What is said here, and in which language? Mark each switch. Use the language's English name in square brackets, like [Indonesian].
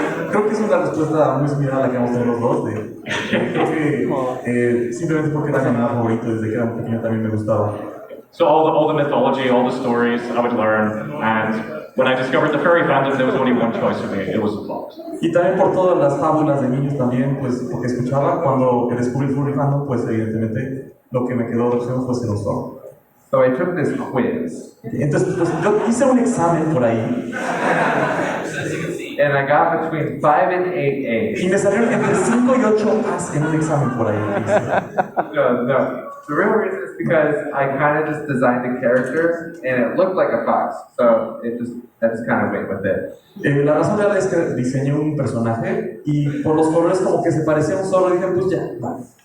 [Spanish] Creo que es una respuesta muy similar a la que hemos tenido los dos. Creo que simplemente porque era mi animal favorito, desde que era un pequeño también me gustaba. [English] So all the mythology, all the stories I would learn, and when I discovered the furry fandom, there was only one choice for me. It was a fox. [Spanish] Y también por todas las fábulas de niños también, pues porque escuchaba cuando descubrí el furry fandom, pues evidentemente lo que me quedó de opción fue ser un zorro. [English] So I took this quiz. [Spanish] Entonces, pues yo hice un examen por ahí. [English] And I got between 5 and 8 A's. [Spanish] Y me salieron entre 5 y 8 A's en un examen por ahí. [English] No. The real reason is because I kind of just designed a character and it looked like a fox. So I just kind of went with it. [Spanish] La razón real es que diseñé un personaje y por los colores como que se parecía a un zorro y dije, pues ya, va.